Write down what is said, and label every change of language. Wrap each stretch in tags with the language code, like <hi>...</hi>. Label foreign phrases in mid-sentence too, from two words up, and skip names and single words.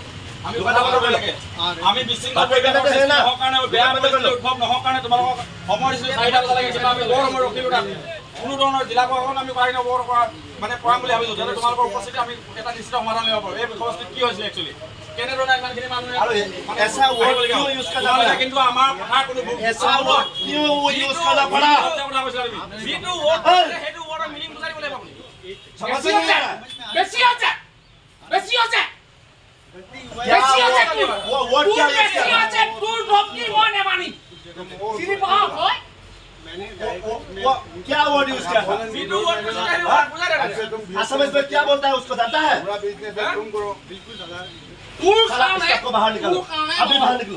<as>আমি বিশৃংখল কাৰণে বেয়া পৰিস্থিতি উদ্ভৱ নহওক কাৰণে তোমালোকক সময় দিছিলোঁ 4টা বজালৈকে কিন্তু আমি বৰ সময় ৰখিলোঁ তাত কোনো ধৰণৰ জিলা প্ৰশাসন আমি পাৰি নবৰ মানে কৰাম বুলি ভাবিছোঁ যাতে তোমালোকৰ উপস্থিতি আমি এটা নিশ্চিত সমাধান ল'ব পাৰোঁ এই বিষয়বস্তুত কি হৈছিল একচুৱেলি কেনেধৰণে ইমানখিনি মানুহে কিন্তু আমাৰ কথা কোনো যিটো সেইটো ৱৰ্ডৰ মিনিং বুজাই দিব লাগিব</as> <hi>क्या</hi> <en>word use</en> <hi>किया असमिया में क्या बोलता है उसको जानता है को बाहर निकालो अभी बाहर निकलो</hi>